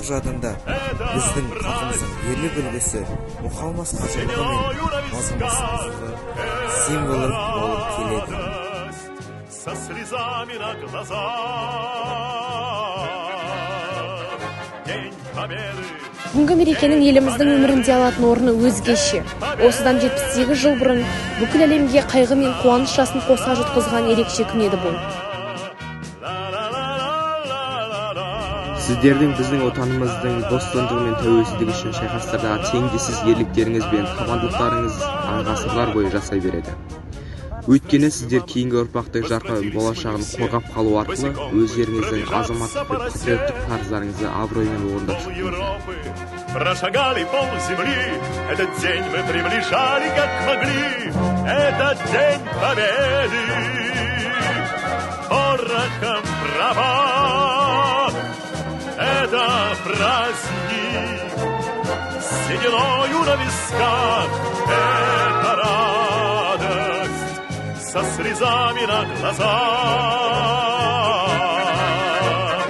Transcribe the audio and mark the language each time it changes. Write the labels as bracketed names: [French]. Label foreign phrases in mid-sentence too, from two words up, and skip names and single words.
[Kazakh] жадында біздің халқымыздың ерлік үлгісі мұқалмас қажырлығы мен мазмұнсыздығы символы болып келеді. [Russian] Со слезами на глазах День Победы. [Kazakh] Бүгінгі мерекенің еліміздің өмірінде алатын орны өзгеше. Осыдан 78 жыл бұрын бүкіл әлемге қайғы мен қуаныш жасын қоса жұтқызған ерекше күн еді бұл. Сіздердің біздің отанымыздың бостандығы мен тәуелсіздігі үшін шайқастарда теңдессіз ерліктеріңіз бен табандылықтарыңыз ғасырлар бойы жасай береді. Өйткені сіздер кейінгі ұрпақтың жарқын болашағын қорғап қалу арқылы өздеріңіздің азаматтық пен патриоттық парыздарыңызды абыроймен орындап шықтыңыздар. [Russian] Прошагали полземли, этот день мы приближали как могли, этот день победы, порохом права, это праздник, сединою на висках, это радость, со слезами на глазах.